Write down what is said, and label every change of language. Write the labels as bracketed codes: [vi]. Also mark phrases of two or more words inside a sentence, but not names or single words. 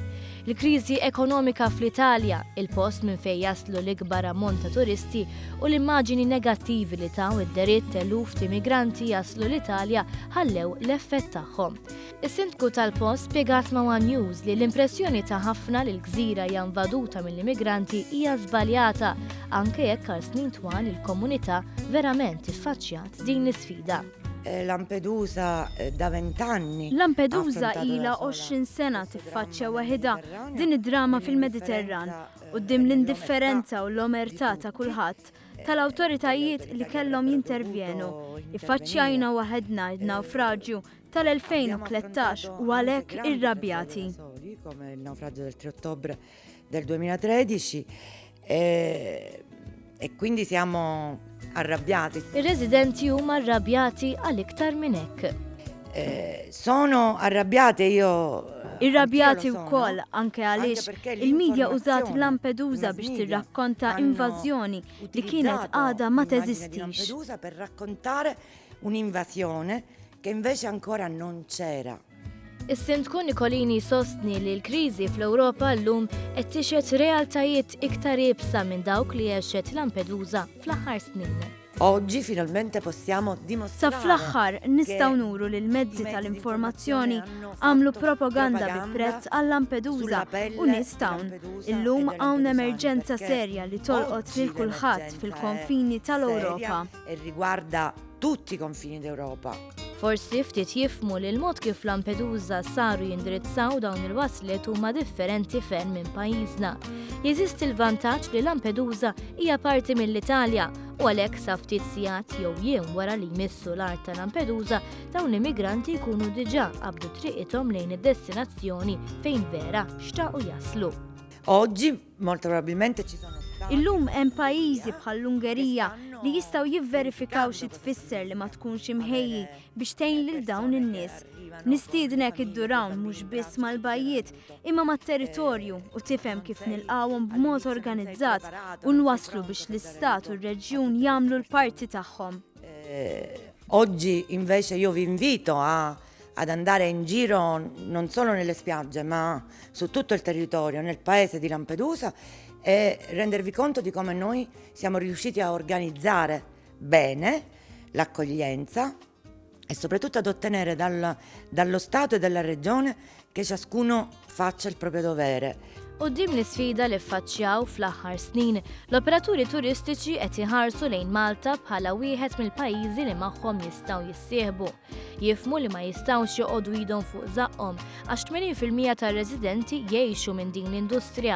[mt] Il-kriżi ekonomika fl-Italja, il-post minn fejn jaslu l-ikbar ammont ta' turisti u l-immaġini negattivi li taw id-deritt eluf ta' immigranti jaslu l-Italja ħallew l-effett tagħhom. Is-sindku tal-post spjegat ma' News li l-impressjoni ta' ħafna li l-gżira hija invaduta mill-immigranti hija żbaljata anke jekk għal snin twal il-komunità verament iffaċċjat din l-isfida. [it] Lampedusa da 20 anni. [mt] Lampedusa ilha 20 sena tiffaċċja waħedha din id-drama fil-Mediterran quddiem l-indifferenza u l-omertà ta' kulħadd tal-awtoritajiet li kellhom jintervjenu. Iffaċċjajna waħedna d-nawfraġġju tal-2013 u għalhekk irrabjati. [it] Come il naufragio del 3 ottobre del 2013 e quindi siamo arrabbiati. [mt] Ir-residenti huma arrabjati għal iktar minn hekk. [it] Sono arrabbiate io. [mt] Irrabjati wkoll anke għaliex il-medja użat Lampedusa biex tirrakkonta invażjoni li kienet għadha ma teżistix. [it] Lampedusa per raccontare un'invasione che invece ancora non c'era. [mt] Is-sindku Nikolini sostni li l-kriżi fl-Ewropa llum qed tixhed realtajiet iktar ibsa minn dawk li għexet Lampedusa fl-aħħar snin. [it] Oggi finalmente possiamo dimostrare. [mt] Sa fl-aħħar nistgħu nuru li l-mezzi tal-informazzjoni għamlu propaganda bi prezz għal Lampedusa u nistgħu. Illum hawn emerġenza serja li tolqot lil kulħadd fil-konfini tal-Ewropa. [it] E riguarda tutti i confini d'Europa. [mt] Forsi ftit jifmu li l-mod kif Lampedusa saru jindirizzaw dawn il-waslet huma differenti ferm minn pajjiżna. Jeżisti l-vantaġġ li Lampedusa hija parti mill-Italja u għalhekk sa ftit sigħat jew jiem wara li jmissu l-art ta' Lampedusa dawn l-immigranti jkunu diġà qabdu triqithom lejn id-destinazzjoni fejn vera xtaqu jaslu. [it] Oggi molto probabilmente ci sono. [mt] Illum hemm pajjiżi bħall-Ungerija li jistgħu jivverifikaw xi tfisser li ma tkunx imħejji biex tgħin lil dawn in-nies. Nistiednek iddurawn mhux biss mal-bajjiet imma mat-territorju u tifhem kif nilqawhom b'mod organizzat u nwasslu biex l-istat u r-reġjun jagħmlu l-parti tagħhom. [it] Oggi invece io vi invito ad andare in giro non solo nelle spiagge ma su tutto il territorio, nel paese di Lampedusa e rendervi conto di come noi siamo riusciti a organizzare bene l'accoglienza e soprattutto ad ottenere dallo Stato e dalla Regione che ciascuno faccia il proprio dovere. [mt] Quddiem l-isfida li ffaċċjaw fl-aħħar snin, l-operaturi turistiċi qed iħarsu lejn Malta bħala wieħed mill-pajjiżi li magħhom jistgħu jissieħbu. Jifhmu li ma jistgħux joqogħdu idhom fuq żaqhom għax 80% tar-residenti jgħixu minn din l-industrija.